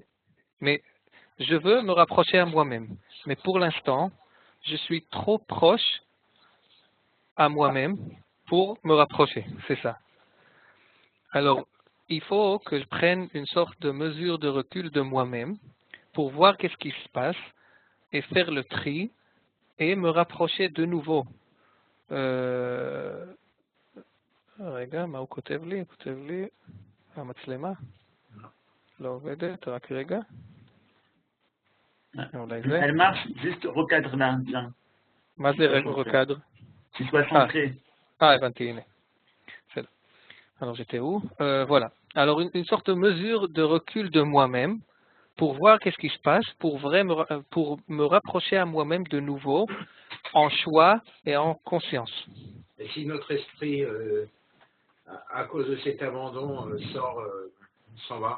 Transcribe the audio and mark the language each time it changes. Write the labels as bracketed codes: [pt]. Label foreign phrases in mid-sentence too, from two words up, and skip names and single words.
[fr] Mais je veux me rapprocher à moi-même. Mais pour l'instant, je suis trop proche à moi-même pour me rapprocher. C'est ça. Alors, il faut que je prenne une sorte de mesure de recul de moi-même pour voir qu'est-ce qui se passe et faire le tri et me rapprocher de nouveau. [he] רגע, מה הוא כותב לי? הוא כותב לי, המצלמה לא עובדת, רק רגע. [fr] Elle marche, juste recadre là, bien. [he] מה זה recadre? [fr] Tu sois centré. [he] הבנתי, הנה. [fr] Alors j'étais où? Voilà. Alors une sorte de mesure de recul de moi-même pour voir qu'est-ce qui se passe, pour me rapprocher à moi-même de nouveau en choix et en conscience. Et si notre esprit, à cause de cet abandon, s'en va?